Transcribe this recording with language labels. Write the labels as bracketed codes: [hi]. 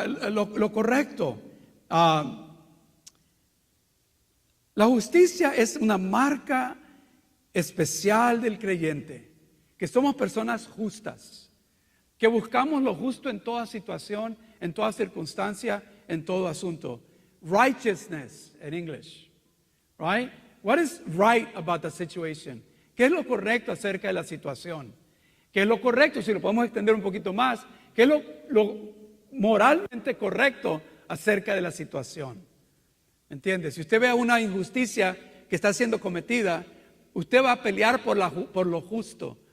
[es] Lo correcto. La justicia es una marca especial del creyente, que somos personas justas, que buscamos lo justo en toda situación, en toda circunstancia, en todo asunto. [en] Righteousness in English, right? What is right about the situation? [es] ¿Qué es lo correcto acerca de la situación? ¿Qué es lo correcto? Si lo podemos extender un poquito más, ¿qué es lo moralmente correcto acerca de la situación? ¿Entiende? Si usted ve una injusticia que está siendo cometida, usted va a pelear por lo justo.